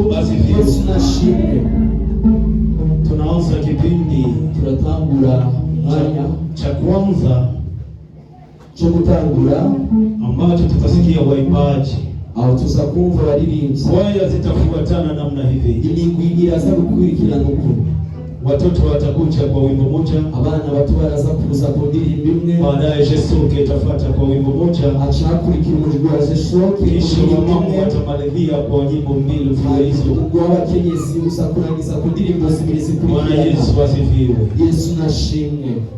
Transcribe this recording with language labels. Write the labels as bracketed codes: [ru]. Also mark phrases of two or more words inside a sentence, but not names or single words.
[sw] asifiwe. [rn] Yesu nashimwe. [sw] Tunaanza kipindi [rn] Turatangura mwanya [sw] cha kwanza [rn] cyo gutangura [sw] ambacho tutasikia waimbaji. [rn] aho tuza kumva abaririmbyi. [sw] Kwaya zitafuatana namna hivi. [rn] Imigwi iraza gukurikirana uko. [sw] Watoto watakuja kwa wimbo moja, [rn] Abana bato baraza kuza ku ndirimbo imwe, [sw] baadaye Jesuke itafuata kwa wimbo moja, [rn] acha hakurikira umujwi wa Jesuke, [sw] kisha wamama watamalizia kwa nyimbo mbili mfululizo. [rn] ubwo abakenyezi uza kurangiza ku ndirimbo zibiri [sw] Bwana [rn] zikurikirana. [sw] Yesu asifiwe. [rn] Yesu nashimwe.